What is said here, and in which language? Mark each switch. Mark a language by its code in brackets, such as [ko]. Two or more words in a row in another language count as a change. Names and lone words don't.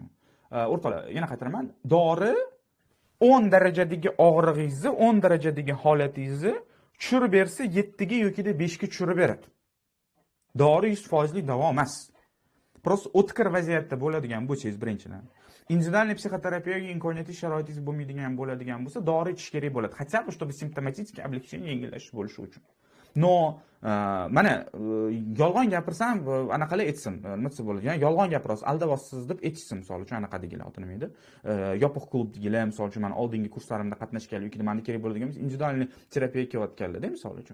[uz] O'rtoqlar, yana qaytaraman. Dori 10 darajadagi og'rig'ingizni, 10 darajadagi holatingizni tushirib bersa 7 ga yoki 5 ga tushirib beradi. Dori 100% davo emas. Просто o'tkir vaziyatda bo'ladigan bo'lsangiz birinchidan, individualniy psixoterapiyaga imkoniyati sharoitingiz bo'lmaydigan bo'ladigan bo'lsa, dori ichish kerak bo'ladi. [ru] Хотя бы чтобы симптоматическое облегчение [uz] yengillashish bo'lishi uchun. No, mana yolg'on gapirsam, anaqalar etsin, nima desa bo'ladi? Ya'ni yolg'on gapirasiz, aldayapsiz deb aytishsin misol uchun anaqa deganlar oti nima edi? Yopiq klub deganlar misol uchun men oldingi kurslarimda qatnashgan yoki menda kerak bo'ladigan individualniy terapiyaga kelayotganlar-da misol uchun.